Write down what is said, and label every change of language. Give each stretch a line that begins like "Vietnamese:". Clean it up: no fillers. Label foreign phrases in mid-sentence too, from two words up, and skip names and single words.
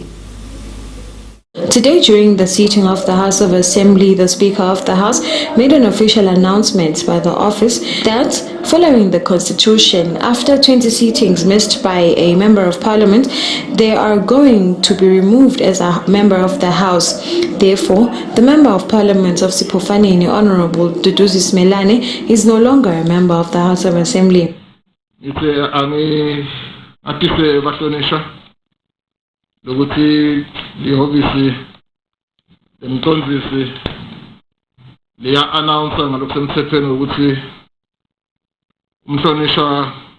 English: Today, during the sitting of the House of Assembly, the Speaker of the House made an official announcement by the office that, following the Constitution, after 20 sittings missed by a Member of Parliament, they are going to be removed as a Member of the House. Therefore, the Member of Parliament of Sipofaneni, Honorable Duduzi Smelane, is no longer a Member of the House of Assembly.
Swati: Lokuthi lihhovisi lemcondzisi liya announce ngalokusemthethweni ukuthi umhlonishwa